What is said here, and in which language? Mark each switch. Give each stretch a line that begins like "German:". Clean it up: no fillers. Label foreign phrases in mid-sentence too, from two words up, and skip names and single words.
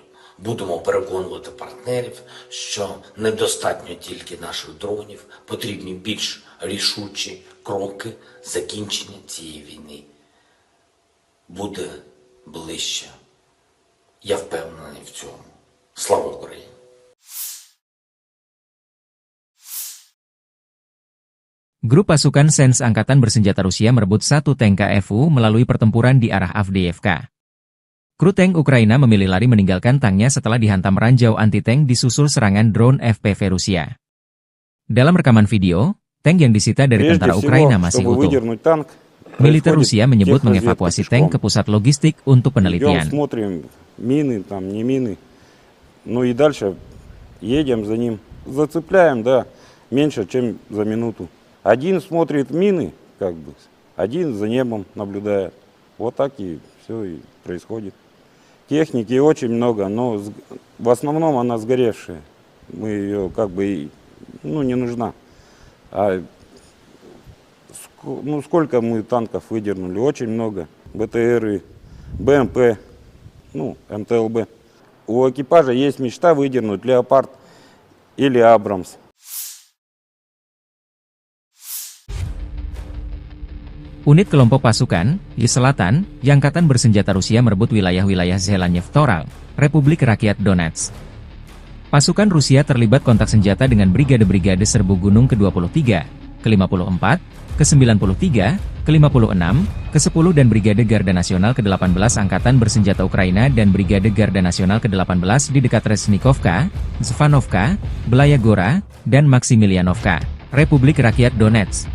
Ukrainian: Будемо переконувати партнерів, що недостатньо тільки наших дронів, потрібні більш рішучі кроки. Закінчення цієї війни буде ближче. Я впевнений в цьому. Слава Україні!
Indonesian: Grup pasukan Sens Angkatan Bersenjata Rusia merebut 1 tank KFU melalui pertempuran di arah Avdiivka. Kru tank Ukraina memilih lari meninggalkan tanknya setelah dihantam ranjau anti-tank disusul serangan drone FPV Rusia. Dalam rekaman video, tank yang disita dari tentara Ukraina masih utuh. Militer Rusia menyebut mengevakuasi tank ke pusat logistik untuk penelitian.
Russian: Мины, там, не мины. Ну и дальше едем за ним. Зацепляем, да, меньше, чем за минуту. Один смотрит мины, как бы, один за небом наблюдает. Вот так и все и происходит. Техники очень много, но в основном она сгоревшая. Мы ее как бы, ну, не нужна. А ну, сколько мы танков выдернули? Очень много. БТРы БМП, МТЛБ. У экипажа есть мечта выдернуть Леопард или Абрамс.
Indonesian: Unit kelompok pasukan, di selatan, Angkatan Bersenjata Rusia merebut wilayah-wilayah Zelenevtoral, Republik Rakyat Donetsk. Pasukan Rusia terlibat kontak senjata dengan brigade-brigade serbu gunung ke-23, ke-54, ke-93, ke-56, ke-10 dan Brigade Garda Nasional ke-18 Angkatan Bersenjata Ukraina dan Brigade Garda Nasional ke-18 di dekat Resnikovka, Zvanovka, Belayagora, dan Maksimilianovka, Republik Rakyat Donetsk.